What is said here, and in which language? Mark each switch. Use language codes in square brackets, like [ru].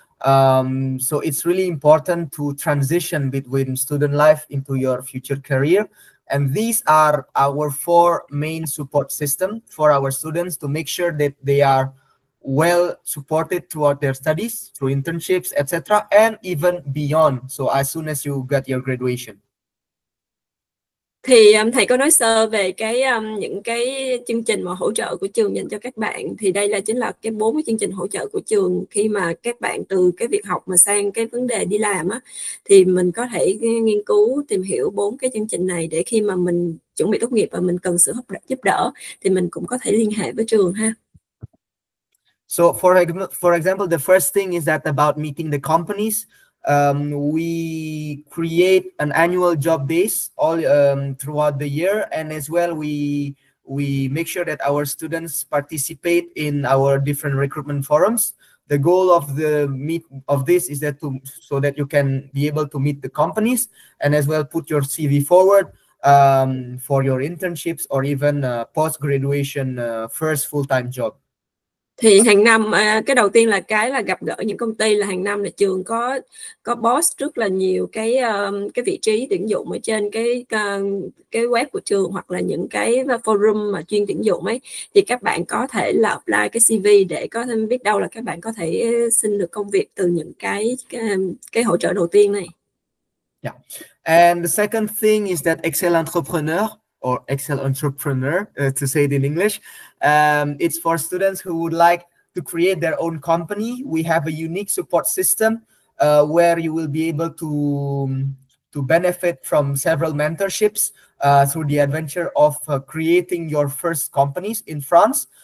[en] So it's really important to transition between student life into your future career. And these are our 4 main support systems for our students to make sure that they are well supported throughout their studies, through internships, etc., and even beyond. So as soon as you get your graduation. [vi] Thì thầy có nói sơ về những cái chương trình mà hỗ trợ của trường dành cho các bạn. Thì đây chính là 4 cái chương trình hỗ trợ của trường khi mà các bạn từ cái việc học mà sang cái vấn đề đi làm á, thì mình có thể nghiên cứu tìm hiểu 4 cái chương trình này để khi mà mình chuẩn bị tốt nghiệp và mình cần sự giúp đỡ thì mình cũng có thể liên hệ với trường ha. [en] So for example, the first thing is that about meeting the companies. We create an annual job base all throughout the year, and as well we make sure that our students participate in our different recruitment forums. The goal of this is that so that you can be able to meet the companies and as well put your CV forward for your internships or even post-graduation first full-time job. [vi] Thì hàng năm cái đầu tiên là gặp gỡ những công ty, là hàng năm là trường có post rất là nhiều cái vị trí tuyển dụng ở trên cái web của trường hoặc là những cái forum mà chuyên tuyển dụng ấy, thì các bạn có thể là apply cái CV để có thêm biết đâu là các bạn có thể xin được công việc từ những cái hỗ trợ đầu tiên này. [en] Yeah, and the second thing is that Excel Entrepreneur or Excel Entrepreneur, to say it in English, it's for students who would like to create their own company. We have a unique support system where you will be able to benefit from several mentorships through the adventure of creating your first companies in France.